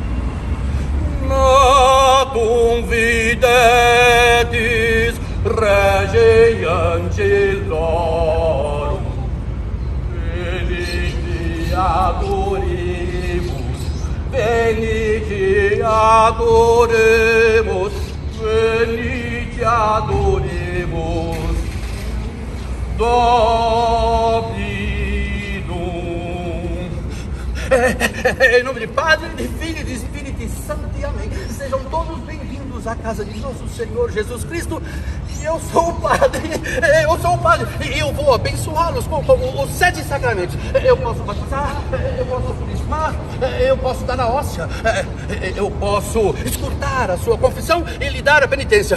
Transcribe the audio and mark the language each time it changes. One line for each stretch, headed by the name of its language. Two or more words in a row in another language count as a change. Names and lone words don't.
Latin: Natum videtis rege angelorum, venite adoremus, venite adoremos, venite adoremos, Dominum.
Portuguese: Em nome de Padre, de Filho e de Espírito Santo, e amém. Sejam todos bem-vindos à casa de nosso Senhor Jesus Cristo. E eu sou o Padre, e eu vou abençoá-los com os 7 sacramentos. Eu posso batizar, eu posso crismar, eu posso dar a hóstia, eu posso escutar a sua confissão e lhe dar a penitência.